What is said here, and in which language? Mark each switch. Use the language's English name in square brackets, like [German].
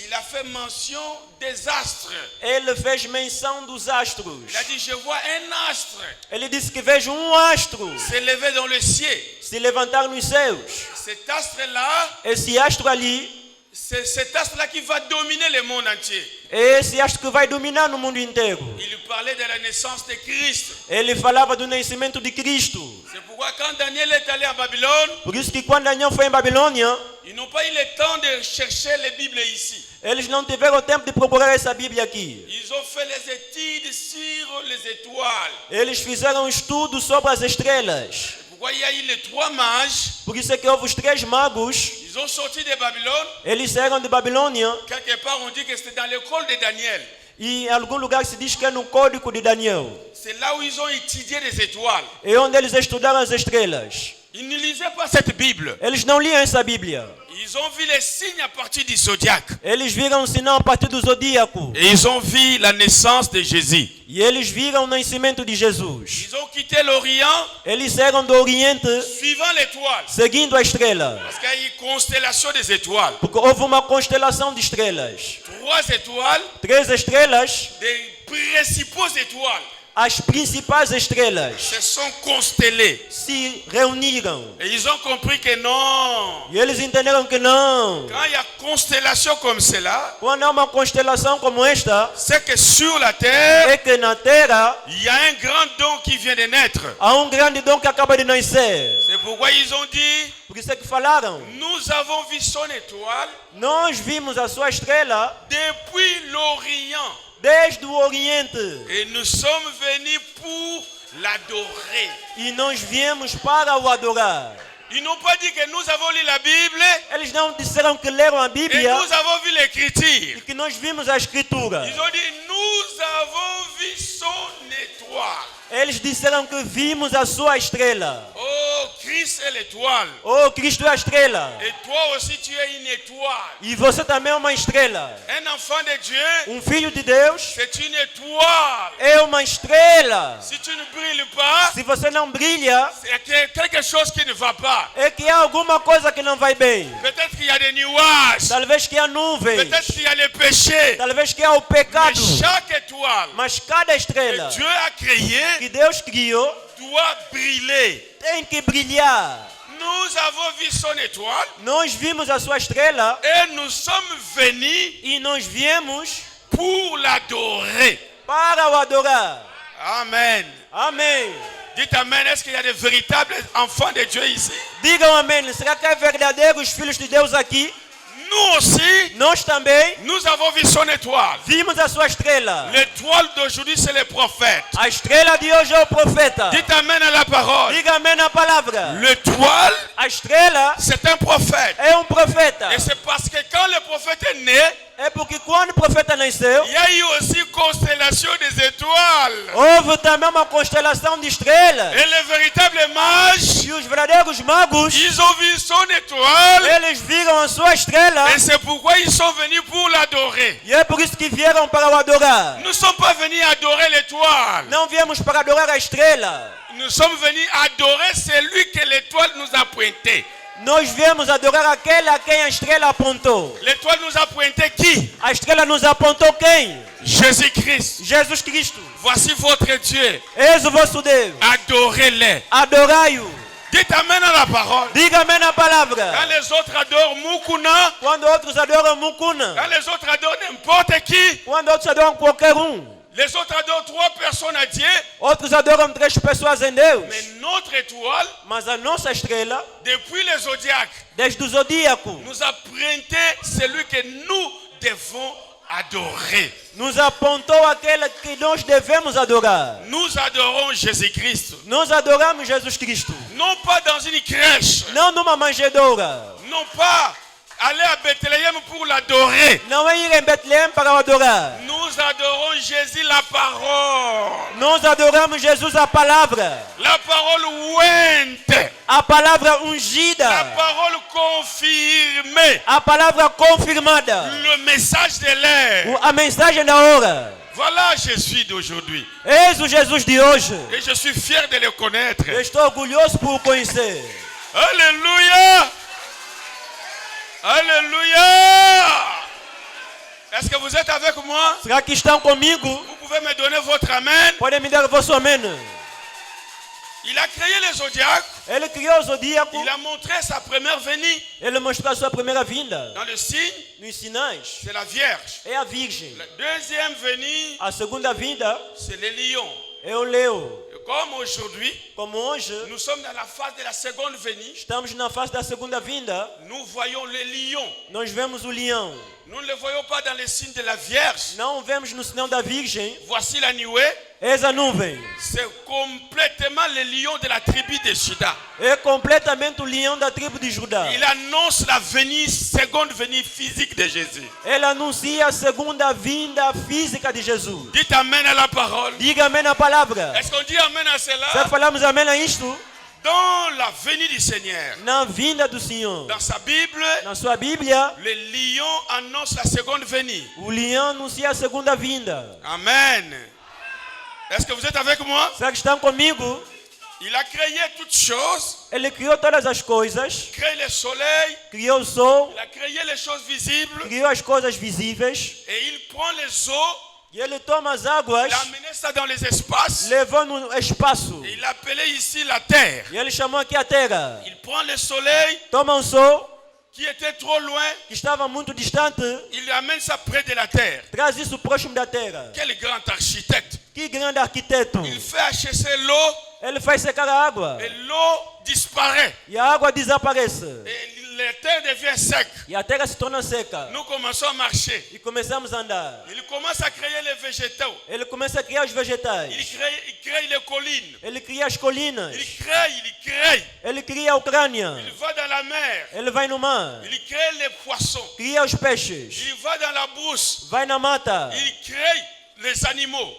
[French] il a fait mention des astres. [Portuguese] ele fez menção dos astros. [French] Il a dit, je vois un astre [Portuguese] Ele disse que vejo um astro [French] s'élever dans le ciel. [Portuguese] se levantar nos céus. [French] Cet astre-là, [Portuguese] Esse astro ali [French] c'est cet astre-là qui va dominer le monde entier. [Portuguese] é esse astro que vai dominar no mundo inteiro. [French] Il parlait de la naissance de Christ. [Portuguese] Ele falava do nascimento de Cristo. [French] C'est pourquoi quand Daniel est allé à Babylone, [Portuguese] Por isso que quando Daniel foi em Babilônia, [French] ils n'ont pas eu le temps de chercher les Bibles ici. [Portuguese] eles não tiveram tempo de procurar essa Bíblia aqui. [French] Ils ont fait les études sur les étoiles. [Portuguese] Eles fizeram um estudo sobre as estrelas. [French] Pourquoi il y a eu les trois mages, [Portuguese] Por isso é que houve os 3 magos. [French] ils ont sorti de Babylone. [Portuguese] Eles saíram de Babilônia. [French] Quelque part, on dit que c'était dans l'école de Daniel. [Portuguese] E em algum lugar se diz que é no Código de Daniel. [French] C'est là où ils ont étudié les étoiles. [Portuguese] É onde eles estudaram as estrelas. [French] Ils ne lisaient pas cette Bible. [Portuguese] Eles não liam essa Bíblia. [French] Ils ont vu les signes à partir du zodiaque. [Portuguese] Eles viram o sinal a partir do zodíaco. [French] Et ils ont vu la naissance de Jésus. [Portuguese] E eles viram o nascimento de Jesus. [French] Ils ont quitté l'Orient [Portuguese] Eles saíram do Oriente [French] suivant l'étoile. [Portuguese] seguindo a estrela. [French] Parce qu'il y a eu une constellation des étoiles. [Portuguese] Porque houve uma constelação de estrelas. [French] 3 étoiles, [Portuguese] 3 estrelas, [French] des principaux étoiles. [Portuguese] as principais estrelas [French] se sont constellées. [Portuguese] se reuniram. [French] Et ils ont compris que non. [Portuguese] E eles entenderam que não. [French] Quand il y a constellation comme cela, [Portuguese] Quando há uma constelação como esta, [French] c'est que sur la terre, [Portuguese] é que na Terra [French] il y a un grand don qui vient de naître. [Portuguese] há grande dom que acaba de nascer. [French] C'est pourquoi ils ont dit, [Portuguese] Por isso é que falaram. [French] nous avons vu son étoile [Portuguese] Nós vimos a sua estrela [French] depuis l'Orient. [Portuguese] desde o Oriente. [French] Et nous sommes venus pour l'adorer. [Portuguese] E nós viemos para o adorar. [French] Ils n'ont pas dit que nous avons lu la Bible [Portuguese] Eles não disseram que leram a [French] et [Portuguese] Bíblia [French] nous avons vu l'écriture. [Portuguese] e que nós vimos a Escritura. [French] Ils ont dit, nous avons vu son étoile. [Portuguese] Eles disseram que vimos a sua estrela. [French] Oh, Christ est l'étoile. [Portuguese] Oh, Cristo é a estrela. [French] Et toi aussi, tu es une étoile. [Portuguese] E você também é uma estrela. [French] Un enfant de Dieu, [Portuguese] Filho de Deus [French] c'est une étoile. [Portuguese] é uma estrela. [French] Si tu ne brilles pas, [Portuguese] Se você não brilha, [French] c'est quelque chose qui ne va pas. [Portuguese] é que há alguma coisa que não vai bem. [French] Peut-être qu'il y a des nuages. [Portuguese] Talvez que há nuvens. [French] Peut-être qu'il y a les péchés. [Portuguese] Talvez que há o [French] Mais [Portuguese] pecado. [French] chaque étoile [Portuguese] Mas cada [French] que [Portuguese] estrela [French] Dieu a créée [Portuguese] que Deus criou [French] doit briller. [Portuguese] tem que brilhar. [French] Nous avons vu son étoile [Portuguese] Nós vimos a sua estrela [French] et nous sommes venus [Portuguese] e nós viemos [French] pour l'adorer. [Portuguese] para o adorar. [French] Amen. [Portuguese] Amém. [French] Dites Amen. Est-ce qu'il y a des véritables enfants de Dieu ici? [Portuguese] Digam amém. Será que é verdadeiro os filhos de Deus aqui? [French] Nous aussi, [Portuguese] Nós também [French] nous avons vu son étoile. [Portuguese] vimos a sua estrela. [French] L'étoile d'aujourd'hui, c'est les prophètes. [Portuguese] A estrela de hoje é o profeta. [French] Dites Amen à la parole. [Portuguese] Diga amém na palavra. [French] L'étoile, [Portuguese] A estrela [French] c'est un prophète. [Portuguese] é profeta. [French] Et c'est parce que quand le prophète est né, [Portuguese] É porque quando o profeta nasceu, [French] il y a eu aussi constellation des étoiles. [Portuguese] houve também uma constelação de estrelas. [French] Et les véritables mages, [Portuguese] E os verdadeiros magos, [French] ils ont vu son étoile. [Portuguese] eles viram a sua estrela. [French] Et c'est pourquoi ils sont venus pour l'adorer. [Portuguese] E é por isso que vieram para o adorar. [French] Nous ne sommes pas venus adorer l'étoile. [Portuguese] Não viemos para adorar a estrela. [French] Nous sommes venus adorer celui que l'étoile nous a pointé. [Portuguese] Nós viemos adorar aquele a quem a estrela apontou. [French] L'étoile nous a pointé qui? [Portuguese] A estrela nos apontou quem? [French] Jésus-Christ. [Portuguese] Jesus Cristo. [French] Voici votre Dieu. [Portuguese] Eis o vosso Deus. [French] Adorez-le. [Portuguese] Adorai-o. [French] Dites Amen à la parole. [Portuguese] Diga amém na [French] Quand [Portuguese] palavra. [French] les autres adorent Mukuna, [Portuguese] Quando outros adoram Mukuna. [French] quand les autres adorent n'importe qui, [Portuguese] Quando outros adoram qualquer [French] les autres adorent 3 personnes à Dieu, [Portuguese] Outros adoram 3 pessoas em Deus. [French] mais notre étoile, [Portuguese] Mas a nossa estrela, [French] depuis les zodiaques, [Portuguese] desde o zodíaco, [French] nous a pointé celui que nous devons adorer. [Portuguese] nos apontou aquele que nós devemos adorar. [French] Nous adorons Jésus-Christ. [Portuguese] Nós adoramos Jesus Cristo. [French] Non pas dans une crèche, [Portuguese] Não numa manjedoura. [French] non pas aller à Bethléem pour l'adorer. [Portuguese] Não é ir em Betleém para o adorar. [French] Nous adorons Jésus la parole. [Portuguese] Nós adoramos Jesus a palavra. [French] La parole ouinte. [Portuguese] A palavra [French] La [Portuguese] ungida. [French] parole confirmée. [Portuguese] A palavra confirmada. [French] Le message de l'air. [Portuguese] A mensagem da hora. [French] Voilà Jésus d'aujourd'hui. [Portuguese] Eis o Jesus de hoje. [French] Et je suis fier de le connaître. [Portuguese] Eu estou orgulhoso por o conhecer. [French] Alléluia. Alléluia. Est-ce que vous êtes avec moi? [Portuguese] Será que estão comigo? [French] Vous pouvez me donner votre amen? [Portuguese] Podem me dar o vosso amém. [French] Il a créé les zodiaques. [Portuguese] Ele criou o zodíaco. [French] Il a montré sa première venue. [Portuguese] Ele mostrou a sua primeira vinda. [French] Dans le signe, [Portuguese] Nos sinais. [French] c'est la Vierge. [Portuguese] É a Virgem. [French] La deuxième venue, [Portuguese] A segunda vinda [French] c'est le lion. [Portuguese] é o leão. [French] Et comme aujourd'hui, [Portuguese] Como hoje [French] nous sommes dans la phase de la seconde venue, [Portuguese] estamos na fase da segunda vinda, [French] nous voyons le lion. [Portuguese] nós vemos o leão. [French] Nous ne le voyons pas dans le signe de la Vierge. [Portuguese] Não vemos no sinal da Virgem. [French] Voici la nuée. [Portuguese] Eis a nuvem. [French] C'est complètement le lion de la tribu de Juda. [Portuguese] É completamente o leão da tribo de Judá. [French] Il annonce la venue, seconde venue physique de Jésus. [Portuguese] Ele anuncia a segunda vinda física de Jesus. [French] Dites Amen à la parole. [Portuguese] Diga amém na palavra. [French] Est-ce qu'on dit Amen à cela? [Portuguese] falamos amém a isto? [French] Dans la venue du Seigneur, [Portuguese] Na vinda do Senhor. [French] dans sa Bible, [Portuguese] Na sua Bíblia, [French] le lion annonce la seconde venue. [Portuguese] o leão anuncia a segunda vinda. [French] Amen. Est-ce que vous êtes avec moi? [Portuguese] Será que estão comigo? [French] Il a créé toutes choses. [Portuguese] Ele criou todas as coisas. [French] Créé le soleil. [Portuguese] Criou o sol. [French] Il a créé les choses visibles. [Portuguese] Criou as coisas visíveis. [French] Et il prend les eaux [Portuguese] E ele toma as águas, [French] il a amené ça dans les espaces, [Portuguese] levou no espaço. [French] et il a appelé ici la terre. [Portuguese] E ele chamou aqui a terra. [French] Il prend le soleil [Portuguese] Toma um sol [French] qui était trop loin, [Portuguese] que estava muito distante, [French] il amène ça près de la terre. [Portuguese] traz isso próximo da terra. [French] Quel grand architecte. [Portuguese] Que grande arquiteto. [French] Il fait achasser l'eau [Portuguese] Ele faz secar a água [French] et l'eau disparaît. [Portuguese] e a água desaparece. [French] Et la terre devient sec. [Portuguese] E a terra se torna seca. [French] Nous commençons à marcher. [Portuguese] E começamos a andar. [French] Il commence à créer les végétaux. [Portuguese] Ele começa a criar os vegetais. [French] Il crée les collines. [Portuguese] Ele cria as colinas. [French] Il crée. [Portuguese] Ele cria a Ucrânia. [French] Il va dans la mer. [Portuguese] Ele vai no mar. [French] Il crée les poissons. [Portuguese] Cria os peixes. [French] Il va dans la brousse. [Portuguese] Vai na mata. [French] Il crée les animaux.